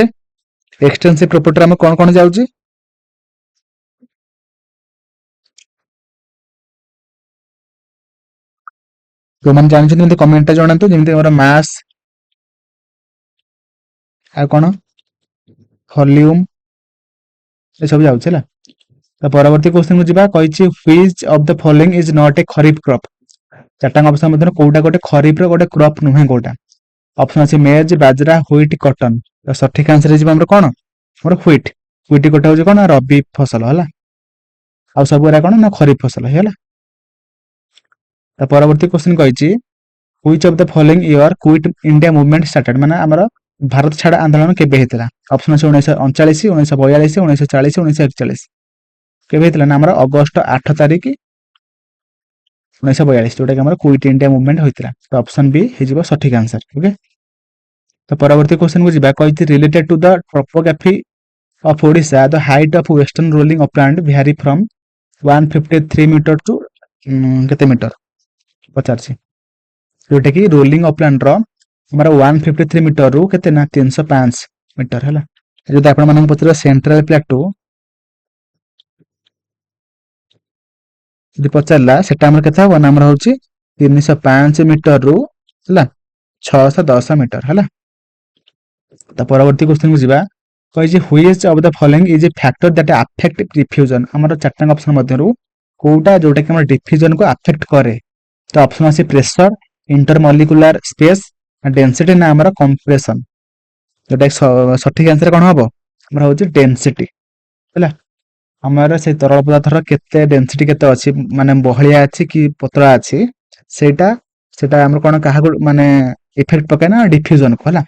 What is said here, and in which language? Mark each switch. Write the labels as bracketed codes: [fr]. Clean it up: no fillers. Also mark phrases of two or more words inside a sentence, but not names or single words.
[en] extensive property [or] ଆମେ କଣ କଣ ଯାଉଛି? ଯୋଉମାନେ ଜାଣିଛନ୍ତି ମତେ କମେଣ୍ଟ ଟା ଜଣାନ୍ତୁ। ଯେମିତି ଆମର ମାସ୍, ଆଉ କଣ ଭଲ୍ୟୁମ, ଏସବୁ ଯାଉଛି ହେଲା। ତ ପରବର୍ତ୍ତୀ କ୍ୱେଶ୍ଚନ କୁ ଯିବା। କହିଛି [en] which of the following is not a ଖରିଫ crop। [or] ଚାରିଟା ଅପସନ ମଧ୍ୟରେ କୋଉଟା ଗୋଟେ ଖରିଫ ର ଗୋଟେ କ୍ରପ ନୁହେଁ କୋଉଟା? ଅପସନ ଅଛି ମେଜ୍, ବାଜରା, ହ୍ୱିଟ, କଟନ। ତ ସଠିକ ଆନ୍ସର ହେଇଯିବ ଆମର କଣ? ଆମର ହ୍ୱିଟ। ହ୍ୱିଟ ଗୋଟେ ହଉଛି କଣ ରବି ଫସଲ ହେଲା। ଆଉ ସବୁ ଏରା କଣ ନା ଖରିଫ ଫସଲ ହେଇଗଲା। ପରବର୍ତ୍ତୀ କ୍ୱେଶ୍ଚନ କହିଛି [en] which of the following year quit India movement started। [or] ମାନେ ଆମର ଭାରତ ଛାଡ ଆନ୍ଦୋଳନ କେବେ ହେଇଥିଲା? ଅପସନ ଅଛି 1939, 1942, 1940, 1941। କେବେ ହେଇଥିଲା ନା ଆମର ଅଗଷ୍ଟ 8 ତାରିଖ 1942, ଯୋଉଟା କି ଆମର କୁଇଟ ଇଣ୍ଡିଆ ମୁଭମେଣ୍ଟ ହୋଇଥିଲା। ତ ଅପସନ ବି ହେଇଯିବ ସଠିକ ଆନ୍ସର। ଓକେ। ତ ପରବର୍ତ୍ତୀ କ୍ୱେଶ୍ଚନ କୁ ଯିବା। [en] କହିଛି related to the topography of Odisha, the height of western rolling upland vary from 153 meter to [or] କେତେ ମିଟର ପଚାରୁଛି? ଯୋଉଟା କି [en] rolling upland [or] ର ଆମର 153 ମିଟର ରୁ କେତେ ନା 305 ମିଟର ହେଲା। ଯଦି ଆପଣ ମାନଙ୍କୁ ପଚାରିବା [en] central plateau [or] ଯଦି ପଚାରିଲା ସେଟା ଆମର କେତେ ହବ ନା ଆମର ହଉଛି 305 ମିଟର ରୁ ହେଲା 610 ମିଟର ହେଲା। ତା ପରବର୍ତ୍ତୀ କ୍ୱେଶ୍ଚନ କୁ ଯିବା। [en] କହିଛି which of the following is a factor that affect diffusion। [or] ଆମର ଚାରିଟା ଅପସନ ମଧ୍ୟରୁ କୋଉଟା ଯୋଉଟା କି ଆମର ଡିଫ୍ୟୁଜନ କୁ ଆଫେକ୍ଟ କରେ? ତ ଅପସନ ଅଛି ପ୍ରେସର, [en] intermolecular space, [or] ଡେନ୍ସିଟି, ନା ଆମର କମ୍ପ୍ରେସନ। ଯୋଉଟା ସଠିକ ଆନ୍ସର କଣ ହବ? ଆମର ହଉଛି ଡେନ୍ସିଟି ହେଲା। ଆମର ସେଇ ତରଳ ପଦାର୍ଥର କେତେ ଡେନ୍ସିଟି କେତେ ଅଛି, ମାନେ ବହଳିଆ ଅଛି କି ପତଳା ଅଛି, ସେଇଟା ସେଟା ଆମର କଣ କାହାକୁ ମାନେ ଇଫେକ୍ଟ ପକାଏ ନା ଡିଫ୍ୟୁଜନ କୁ ହେଲା।